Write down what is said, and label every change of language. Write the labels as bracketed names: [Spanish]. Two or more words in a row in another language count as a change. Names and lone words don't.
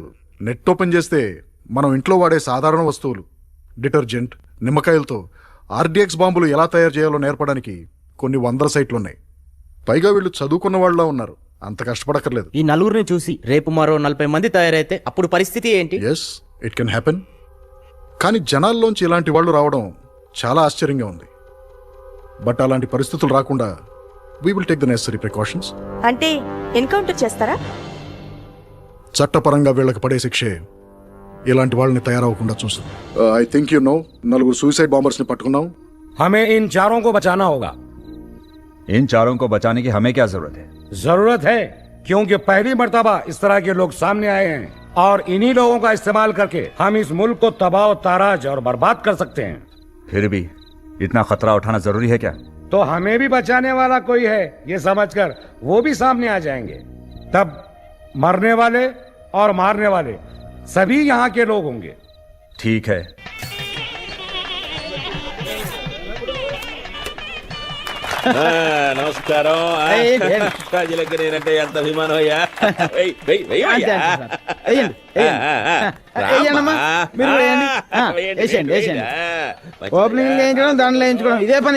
[Telugu] నెట్ ఓపెన్ చేస్తే మనం ఇంట్లో వాడే సాధారణ వస్తువులు, డిటర్జెంట్, నిమ్మకాయలతో RDX బాంబులు ఎలా తయారు చేయాలో నేర్పడానికి కొన్ని 100 సైట్లు ఉన్నాయి. పైగా వీళ్ళు చదువుకున్న వాళ్ళ ఉన్నారు. అంత కష్టపడక్కర్లేదు. ఈ నలుగురిని చూసి రేపు మరో 40 మంది తయారైతే అప్పుడు పరిస్థితి ఏంటి? [English] Yes, it can happen. [Telugu] కానీ జనాల్లోంచి ఇలాంటి వాళ్ళు రావడం చాలా ఆశ్చర్యంగా ఉంది. [English] బట్ [Telugu] అలాంటి పరిస్థితులు రాకుండా [English] we will take the necessary precautions. [Telugu] అంటే ఎన్కౌంటర్ చేస్తారా? చట్టపరంగా వీళ్ళకి పడే శిక్షే ఇలాంటి వాళ్ళని తయారవకుండా చూస్తుంది. [English] I think you know, 4 suicide bombers [Telugu] ని పట్టుకున్నాం. [Hindi] हमें इन चारों को बचाना होगा. इन चारों को बचाने की हमें क्या जरूरत है? जरूरत है क्योंकि पहली मर्तबा इस तरह के लोग सामने आए हैं और इन्हीं लोगों का इस्तेमाल करके हम इस मुल्क को तबाह ताराज और बर्बाद कर सकते हैं. फिर भी इतना खतरा उठाना जरूरी है क्या? तो हमें भी बचाने वाला कोई है ये समझकर वो भी सामने आ जाएंगे. तब मरने वाले और मारने वाले सभी यहाँ के लोग होंगे। ठीक है। [Telugu] నమస్కారం రాజులకి నేనంటే ఎంత అభిమానం అయ్యా ఓపెనింగ్ వేయించడం దండలు వేయించుకోవడం ఇదే పని.